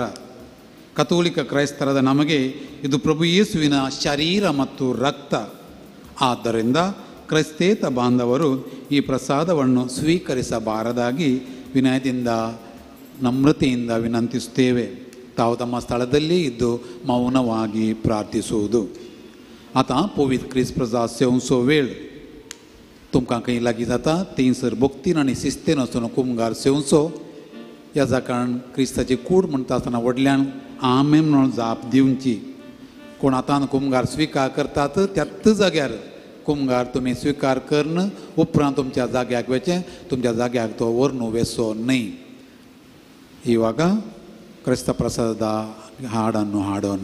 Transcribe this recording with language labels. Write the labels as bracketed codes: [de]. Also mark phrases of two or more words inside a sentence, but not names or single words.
[kn] ಕಥೋಲಿಕ ಕ್ರೈಸ್ತರಾದ ನಮಗೆ ಇದು ಪ್ರಭು ಯೇಸುವಿನ ಶರೀರ ಮತ್ತು ರಕ್ತ. ಆದ್ದರಿಂದ ಕ್ರೈಸ್ತೇತ ಬಾಂಧವರು ಈ ಪ್ರಸಾದವನ್ನು ಸ್ವೀಕರಿಸಬಾರದಾಗಿ ವಿನಯದಿಂದ ನಮ್ರತೆಯಿಂದ ವಿನಂತಿಸುತ್ತೇವೆ. ತಾವು ತಮ್ಮ ಸ್ಥಳದಲ್ಲಿ ಇದ್ದು ಮೌನವಾಗಿ ಪ್ರಾರ್ಥಿಸುವುದು. [kok] आता पवित्र क्रिस्त प्रसाद सेवनचो वेळ तुमकां खंय लागीं जाता थंयसर भक्तीन आनी शिस्तेन वचून कुमगार सेवनचो. ह्या कारण क्रिस्ताची कूड म्हणटा आसतना व्हडल्यान आमेन म्हणून जाप दिवची. कोण आतां कुमगार स्विकार करतात त्याच जाग्यार कुमगार तुमी स्विकार करन उपरांत तुमच्या जाग्याक वेचें, तुमच्या जाग्याक तो व्हरून वेसो न्हय. [kn] ಇವಾಗ ಕ್ರಿಸ್ತ ಪ್ರಸಾದದ ಹಾಡನ್ನು ಹಾಡೋಣ.